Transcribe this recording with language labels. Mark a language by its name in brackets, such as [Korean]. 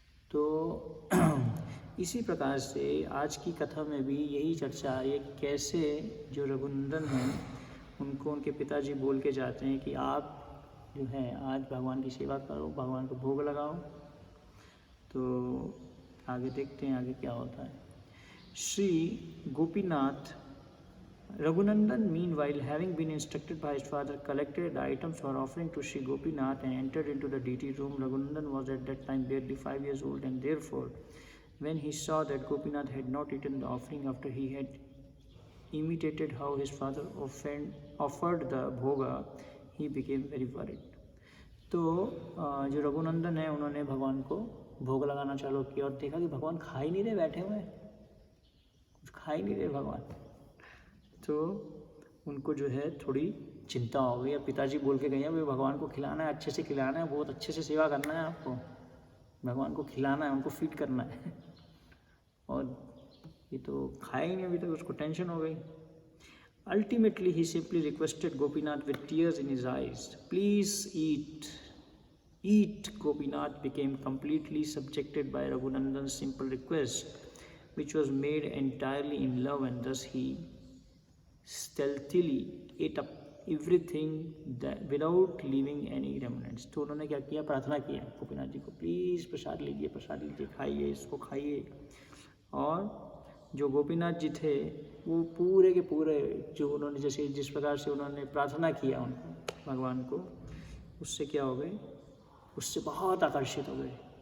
[Hindi] तो इसी प्रकार से आज की कथा में भी यही चर्चा है, कैसे जो रघुनंदन हैं उनको उनके पिताजी बोल के जाते हैं कि आप जो है आज भगवान की सेवा करो, भगवान को भोग लगाओ। तो आगे देखते हैं आगे क्या होता है। [English] Shri Gopinath Raghunandan, meanwhile, having been instructed by his father, collected the items for offering to Sri Gopinath and entered into the deity room. Raghunandan was at that time barely 5 years old, and therefore, when he saw that Gopinath had not eaten the offering after he had imitated how his father offered the bhoga, he became very worried. [Hindi] तो जो रघुनंदन है उन्होंने भगवान को भोग लगाना चालू किया और देखा कि भगवान खा ही नहीं रहे, बैठे हुए कुछ खा ही नहीं रहे भगवान। तो उनको जो है थोड़ी चिंता हो गई। अब पिताजी बोल के गए हैं भगवान को खिलाना है, अच्छे से खिलाना है, बहुत अच्छे से सेवा करना है आपको, भगवान को खिलाना है, उनको फीड करना है। और ये तो खाया ही नहीं अभी तक, उसको टेंशन हो गई। [English] Ultimately, he simply requested Gopinath with tears in his eyes, "Please eat, eat." Gopinath became completely subjected by Raghunandan's simple request, which was made entirely in love, and thus he stealthily ate up everything without leaving any remnants. [Hindi] तो उन्होंने क्या किया, प्रार्थना किया गोपीनाथ जी को, please प्रसाद लीजिए, खाइए, इसको खाइए। और जो गोपीनाथ जी थे वो पूरे के पूरे जो उन्होंने जैसे जिस प्रकार से उन्होंने प्रार्थना किया उनको भगवान को, उससे क्या हो गए, उससे बहुत आकर्षित हो गए।